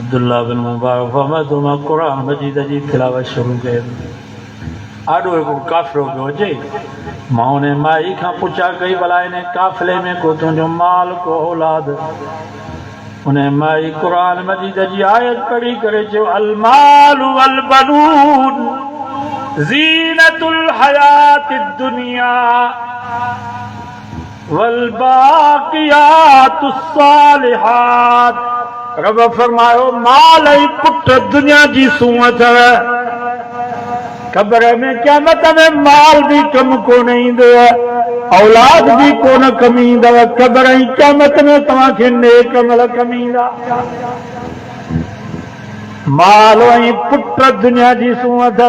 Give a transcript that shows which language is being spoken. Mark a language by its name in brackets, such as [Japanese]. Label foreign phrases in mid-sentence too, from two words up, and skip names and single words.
[Sindhi] अब्दुल्ला बिन मुबारक फरमाए थो मां क़ुरान मजीद जी तिलावत शुरू कई। आॾो हिकिड़ो काफ़िलो पियो अचे, मां उन माई खां पुछा कई भला इन काफ़िले में को तुंहिंजो माल को औलाद? उन माई क़ुरान मजीद जी आयत पढ़ी करे चयो [Arabic] المال والبنون زينة الحياة الدنيا والباقيات الصالحات. [Sindhi] रब फरमायो माल ऐं पुट दुनिया जी सूंह अथव, क़ब्र में क़यामत में माल भी कम कोन ईंदो, औलाद भी कोन कम ईंदव, क़ब्र ऐं क़यामत में तव्हांखे नेक अमल कम ईंदा। माल ऐं पुट दुनिया जी सूंह अथव।